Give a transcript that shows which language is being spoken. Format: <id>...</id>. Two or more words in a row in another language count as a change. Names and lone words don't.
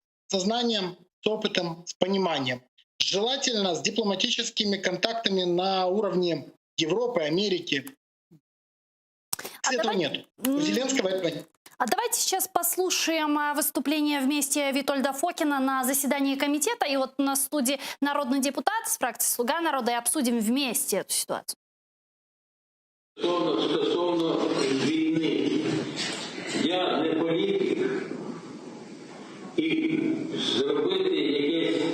<ru>С знанием, с опытом, с пониманием. Желательно с дипломатическими контактами на уровне Европы, Америки. Этого нет. У Зеленского этого нет. А давайте сейчас послушаем выступление вместе Витольда Фокина на заседании комитета. И вот на студии народный депутат с фракции «Слуга народа» и обсудим вместе эту ситуацию.</ru> <uk>Стосовно війни. Я не політик. І зробити якесь</uk>